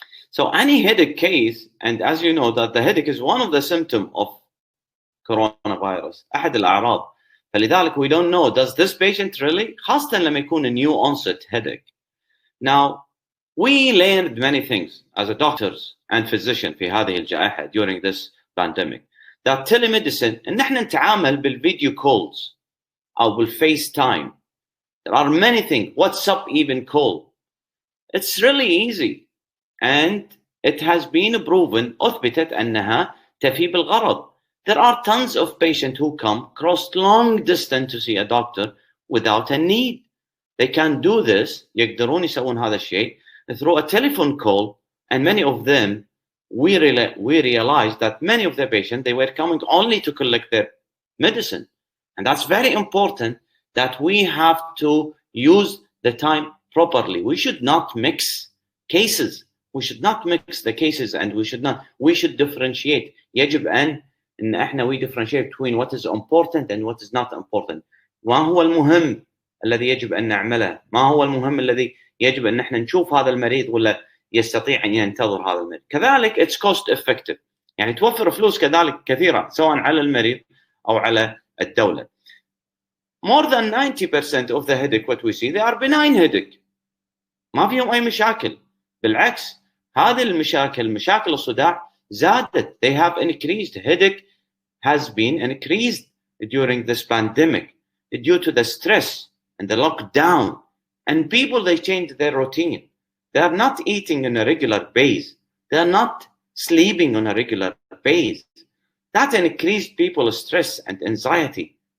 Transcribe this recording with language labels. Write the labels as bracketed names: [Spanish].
[English] So any headache case, and as you know that the headache is one of the symptoms of coronavirus, [Arabic] أحد الأعراض. فلذلك [English] we don't know, does this patient really, [Arabic] خاصة لما يكون [English] a new onset headache. Now, we learned many things as a doctors and physician [Arabic] في هذه الجائحة [English] during this pandemic. That telemedicine, [Arabic] إن احنا نتعامل بالفيديو calls أو بالFaceTime. [English] There are many things. WhatsApp even call. It's really easy, and it has been proven [Arabic] أثبتت أنها تفي بالغرض. [English] There are tons of patients who come cross long distance to see a doctor without a need. They can do this, [Arabic] يقدرون يسوون هذا الشيء [English] through a telephone call, and many of them, we realized that many of the patients, they were coming only to collect their medicine. And that's very important that we have to use the time properly. We should not mix cases. We should not mix the cases, and we should differentiate. [Arabic] يجب إن إحنا [English] we differentiate between what is important and what is not important. [Arabic] ما هو المهم الذي يجب أن نعمله؟ ما هو المهم الذي يجب أن نحن نشوف هذا المريض ولا يستطيع أن ينتظر هذا المريض؟ كذلك [English] it's cost effective، [Arabic] يعني توفر فلوس كذلك كثيرة سواء على المريض أو على الدولة. [English] More than 90% of the headache what we see, they are benign headache. [Arabic] ما فيهم أي مشاكل. بالعكس هذه المشاكل، مشاكل الصداع زادت. [English] They have increased. Headache has been increased during this pandemic due to the stress and the lockdown. And people, they changed their routine. They are not eating on a regular basis. They are not sleeping on a regular basis. That increased people's stress and anxiety.